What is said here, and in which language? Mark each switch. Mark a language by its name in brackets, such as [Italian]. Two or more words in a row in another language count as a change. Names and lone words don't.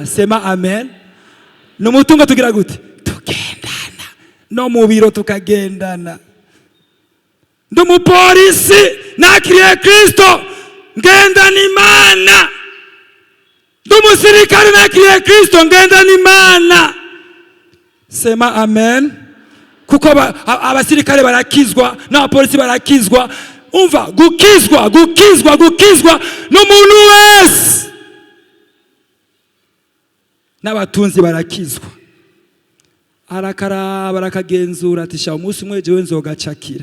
[Swahili] Sema amen. [Rundi] N'umutungo tugira gute? Tugendana. No mu biro tukagendana. Ndumupolisi nakiriye Kristo ngendana Imana. Ndumusirikare nakiriye Kristo ngendana Imana. [Swahili] Sema amen. [Rundi] Kuko abasirikare barakizwa n'abapolisi barakizwa. Umva gukizwa n'umuntu wese. N'abatunzi barakizwa. Arakaraba arakagenzura ati sha umunsi umwe jewe nzogacakira.